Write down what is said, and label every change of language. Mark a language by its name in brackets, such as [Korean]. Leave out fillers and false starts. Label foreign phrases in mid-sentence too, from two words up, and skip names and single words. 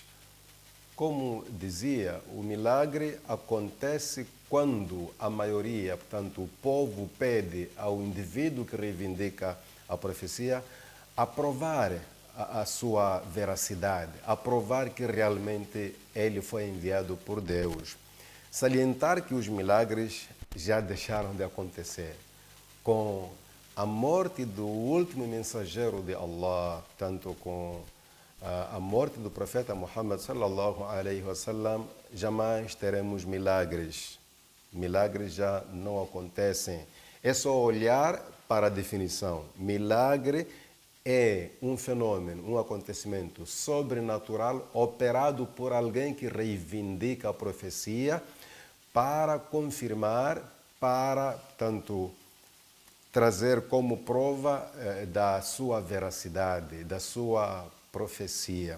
[Portuguese] Como dizia, o milagre acontece quando a maioria, portanto, o povo pede ao indivíduo que reivindica a profecia a provar a sua veracidade, a provar que realmente ele foi enviado por Deus. Salientar que os milagres já deixaram de acontecer. Com a morte do último mensageiro de Allah, tanto com a morte do profeta Muhammad [Arabic] صلى الله عليه وسلم, [Portuguese] jamais teremos milagres. Milagres já não acontecem. É só olhar para a definição. Milagre é um fenômeno, um acontecimento sobrenatural operado por alguém que reivindica a profecia para confirmar, para, tanto, trazer como prova da sua veracidade, da sua profecia.